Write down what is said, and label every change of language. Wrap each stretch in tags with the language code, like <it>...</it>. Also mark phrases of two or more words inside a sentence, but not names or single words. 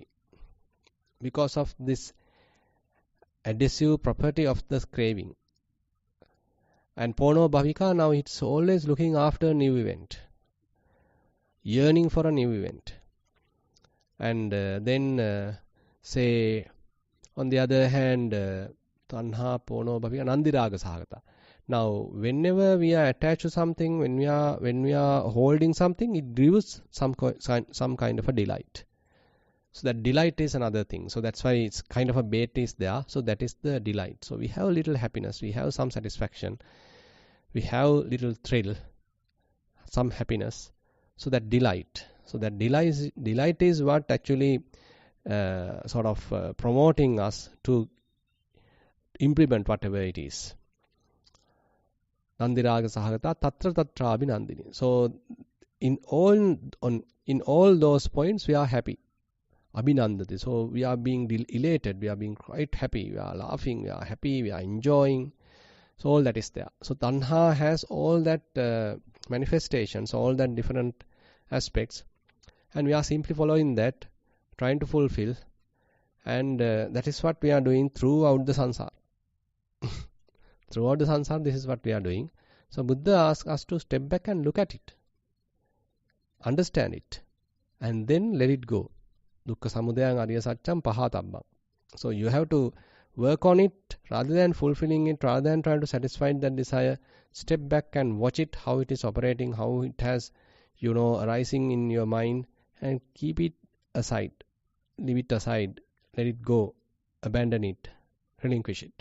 <en>Because of this adhesive property of the craving. And</en> <pi>pono bhavika,</pi> <en>now it's always looking after a new event. Yearning for a new event. And then say, on the other hand,</en> <pi>tanha, pono, bhavika, nandiraga sahagata.</pi> <en>Now, whenever we are attached to something, when we are holding something, it gives some kind of a delight. So that delight is another thing. So that's why it's kind of a bait is there. So that is the delight. So we have a little happiness, we have some satisfaction, we have little thrill, some happiness. So that delight. So that delight is what actually promoting us to implement whatever it is.</en> <pi>Nandiraga sahagata tatra tatra abhinandini.</pi> <en>So in all those points we are happy. Abhinandati. So we are being elated, we are being quite happy, we are laughing, we are happy, we are enjoying. So all that is there. So tanha has all that manifestations, all that different aspects, and we are simply following that, trying to fulfill, and that is what we are doing throughout the samsara. Throughout the samsara, this is what we are doing. So Buddha asks us to step back and look at it, understand it, and then let it go.</en> <pi>Dukkha samudayang ariya satcham pahatabbam.</pi> <en>So you have to work on it rather than fulfilling it, rather than trying to satisfy that desire. Step back and watch it, how it is operating, how it has, arising in your mind, and keep it aside, leave it aside, let it go, abandon it, relinquish it.</en>